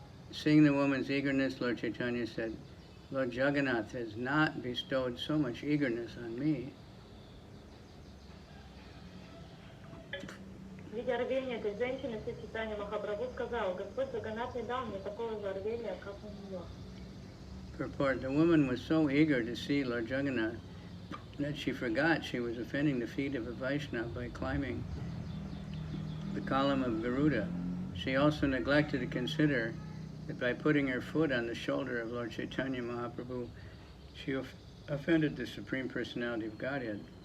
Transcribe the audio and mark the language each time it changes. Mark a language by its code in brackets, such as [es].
[en] Seeing the woman's eagerness, Lord Chaitanya said, Lord Jagannath has not bestowed so much eagerness on me. [ru] Видя рвение этой женщины, Чайтанья Махапрабху сказал: Господь Джаганнат не дал мне такого же рвения, как у нее. [en] Purport: the woman was so eager to see Lord Jagannath that she forgot she was offending the feet of a Vaishnava by climbing the column of Garuda. She also neglected to consider that by putting her foot on the shoulder of Lord Chaitanya Mahaprabhu, she offended the Supreme Personality of Godhead.